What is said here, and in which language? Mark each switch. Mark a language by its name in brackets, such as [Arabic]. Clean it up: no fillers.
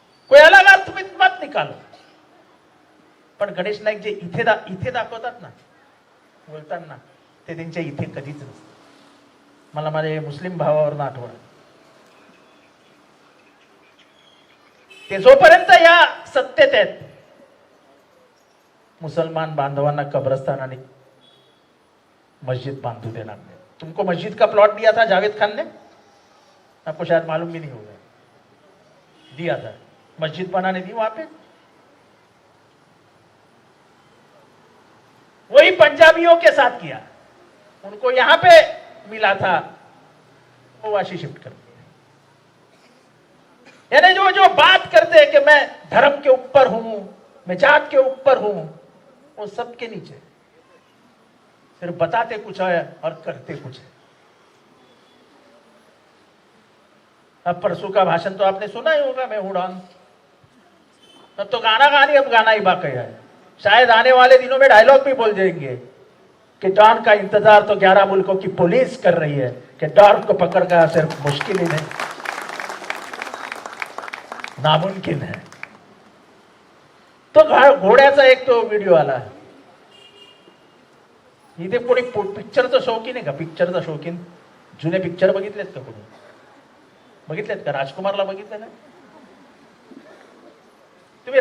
[Hindi] कोई अलग अर्थ [Marathi] तुम्ही [Hindi] मत निकालो. [Marathi] पण गणेश नाईक जे इथे दाखवतात ना बोलताना, ते त्यांच्या इथे कधीच नसतं. मला माझ्या मुस्लिम भावावरून आठवण. ते जोपर्यंत या सत्तेत आहेत, मुसलमान बांधवांना कब्रस्तान आणि मस्जिद बांधू देणार नाही. [Hindi] तुमको मस्जिद का प्लॉट दिया था जावेद खान ने, आपको शायद मालूम भी नहीं होगा, दिया था. मस्जिद बनाने दी वहां पे. वही पंजाबियों के साथ किया. उनको यहां पे मिला था, वो वाशी शिफ्ट कर दिया. यानी जो बात करते हैं कि मैं धर्म के ऊपर हूं, मैं जात के ऊपर हूं, वो सबके नीचे सिर्फ बताते कुछ है और करते कुछ है। अब परसों का भाषण तो आपने सुना ही होगा, मैं हूं डॉन। अब तो गाना गानी, अब गाना ही बाकी है। शायद आने वाले दिनों में डायलॉग भी बोल देंगे कि डॉन का इंतजार तो 11 मुल्कों की पुलिस कर रही है, कि डॉन को पकड़कर सिर्फ मुश्किल ही नहीं, नामुमकिन है। [Marathi] तो घोड्याचा एक तो व्हिडिओ आला, इथे कोणी पिक्चरचा शौकीन आहे का? पिक्चरचा शौकीन जुने पिक्चर बघितलेत का? कोणी बघितलेत का? राजकुमारला बघितलं ना तुम्ही?